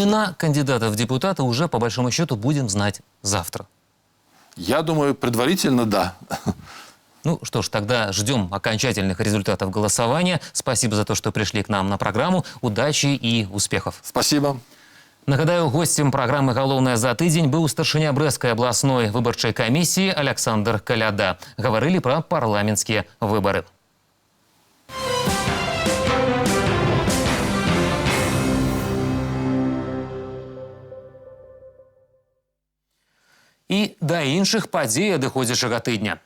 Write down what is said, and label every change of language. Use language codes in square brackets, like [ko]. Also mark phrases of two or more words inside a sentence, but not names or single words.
[ru] Имена кандидатов в депутаты уже, по большому счету, будем знать завтра. Я думаю, предварительно да. Ну что ж, тогда ждем окончательных результатов голосования. Спасибо за то, что пришли к нам на программу. Удачи и успехов. Спасибо. [be] Нагадаю, гостем программы «Галоўнае за тыдзень» быў старшыня Брэсцкай абласной выбарчай камісіі Александр Каляда. Гаварылі пра парламенцкія выбары. І да іншых падзей адыходзячага тыдня.